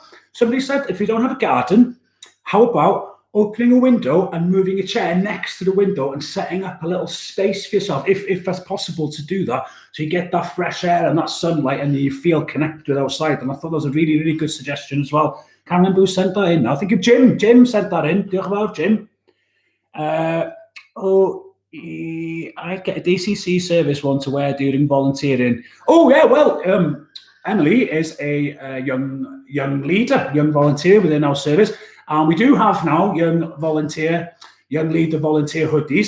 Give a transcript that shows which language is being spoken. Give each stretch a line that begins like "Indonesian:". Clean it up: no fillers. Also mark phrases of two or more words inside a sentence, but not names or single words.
English: Somebody said, if you don't have a garden, how about opening a window and moving a chair next to the window and setting up a little space for yourself, if that's possible to do that, so you get that fresh air and that sunlight and you feel connected outside. And I thought that was a really, really good suggestion as well. Can't remember who sent that in. I think of Jim. Jim sent that in.
Welsh: Diolch yn fawr, Jim.
English: I get a DCC service one to wear during volunteering. Oh yeah, well, Emily is a young leader, young volunteer within our service, and we do have now young leader volunteer hoodies.